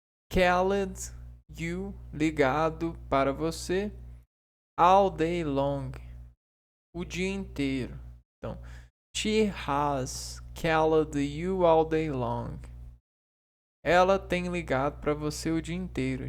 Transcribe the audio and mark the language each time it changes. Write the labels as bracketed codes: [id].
[en] Called you, [pt] ligado para você. [en] All day long, [pt] o dia inteiro. Então, [en] she has called you all day long. [pt] Ela tem ligado para você o dia inteiro.